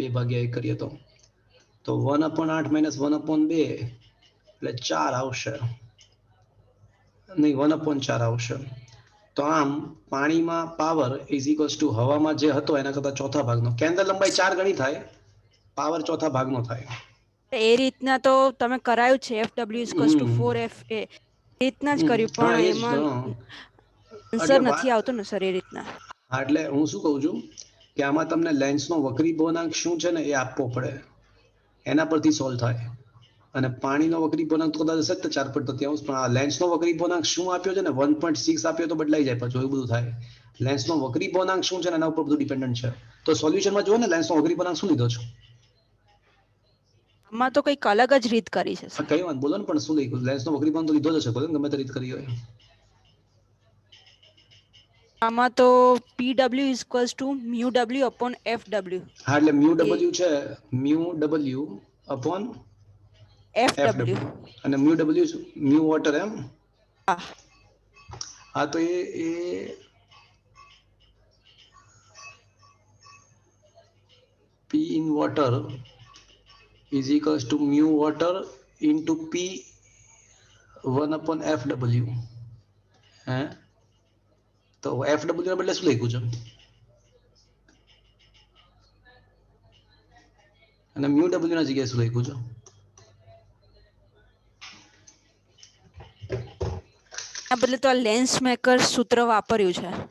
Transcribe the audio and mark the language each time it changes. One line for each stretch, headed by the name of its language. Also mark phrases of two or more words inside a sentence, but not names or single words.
Gujarati: 2/1 કરીએ તો 1/8 માઇનસ 1/2 એટલે 4 આવશે, નહીં 1/4 આવશે. તો આમ પાણીમાં
English: power is equals to
Gujarati: હવામાં જે હતો એના કરતા ચોથા ભાગનો. કેન્દ્ર લંબાઈ 4 ગણી થાય, પાવર ચોથા ભાગનો થાય. એ રીતના તો તમે કરાયું છે
English: FW equals to 4FA,
Gujarati: એ રીતના જ કર્યું, હા, પણ એ જ, એમાં હા. આન્સર એટલે નથી આવતો ને સર એ રીતના. હા, એટલે હું શું કહું છું કે આમાં તમને લેન્સનો વક્રી ભવનાંક શું છે ને એ આપવો પડે, એના પરથી સોલ્વ થાય. અને પાણીનો વક્રી ભવનાંક તો કદાચ હશે જ 4/3, પણ આ લેન્સનો વક્રી ભવનાંક શું આપ્યો છે ને 1.6 આપ્યો તો બદલાઈ જાય, પછી એવું બધું થાય. લેન્સનો વક્રી ભવનાંક શું છે ને એના ઉપર બધું ડિપેન્ડન્ટ છે. તો સોલ્યુશનમાં જુઓ ને લેન્સનો વક્રી ભવનાંક શું લીધો છે. આમાં તો કંઈક અલગ જ રીત કરી છે સર. કઈ વાત બોલો ને, પણ શું લીધું? લેન્સનો વક્રી ભવનાંક તો લીધો જ હશે, બોલો ને, ગમે તે રીત કરી હોય. આમાં તો
English: PW equals to μW upon FW.
Gujarati: હા, એટલે મ્યુ ડબલ્યુ છે, મ્યુ ડબલ્યુ અપોન FW. અને મ્યુ ડબલ્યુ મ્યુ વોટર એમ. હા. હા, તો એ
English: P in water is equals to mu water into P 1/FW.
Gujarati: હે તો FW ના બદલે શું લખ્યું છે અને mu W ના જગ્યાએ શું લખ્યું છે આ બદલે તો આ લેન્સ મેકર સૂત્ર વાપર્યું છે